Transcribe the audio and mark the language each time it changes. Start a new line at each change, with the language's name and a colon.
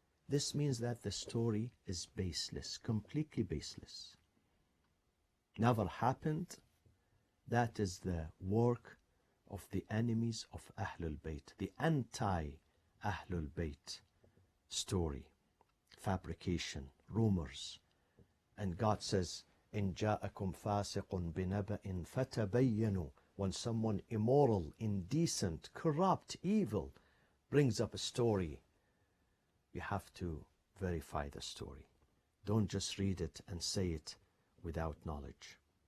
English: This means that the story is baseless, completely baseless. Never happened. That is the work of the enemies of Ahlul Bayt, the anti-Ahlul Bayt story, fabrication, rumors. And God says,
Arabic: إِن جَاءَكُمْ فَاسِقٌ بِنَبَإٍ فَتَبَيَّنُوا.
English: When someone immoral, indecent, corrupt, evil brings up a story, you have to verify the story. Don't just read it and say it without knowledge.